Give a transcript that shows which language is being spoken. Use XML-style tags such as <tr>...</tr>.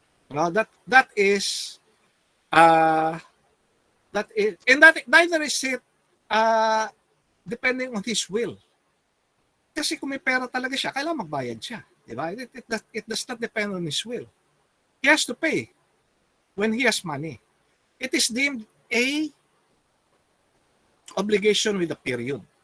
<en>No, that is and that neither is it depending on his will.</en> <tl>Kasi kung may pera talaga siya, kailangan magbayad siya. Diba?</tl> <en>It does not depend on his will. He has to pay when he has money. It is deemed a obligation with a period.</en>